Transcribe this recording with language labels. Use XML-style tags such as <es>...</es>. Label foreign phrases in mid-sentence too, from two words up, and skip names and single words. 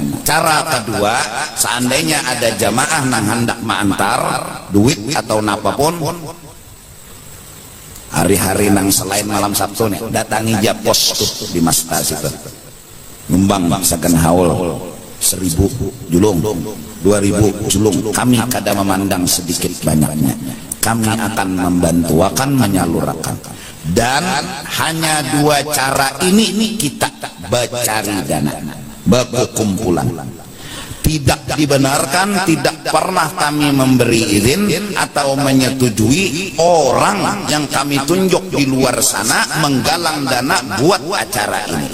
<bjn>Cara kedua, seandainya ada jamaah nang hendak mengantar duit atau apapun, hari-hari nang selain malam Sabtu nih, datangi Japos tuh di masjid itu. Nyumbang saken haul 1000 julung, 2000 julung. Kami kada memandang sedikit banyaknya.</bjn> <id>Kami akan membantu, akan menyalurkan. Dan hanya 2 cara ini kita bercari dana, berkumpulan. Tidak dibenarkan, tidak pernah kami memberi izin atau menyetujui orang yang kami tunjuk di luar sana menggalang dana buat acara ini.</id>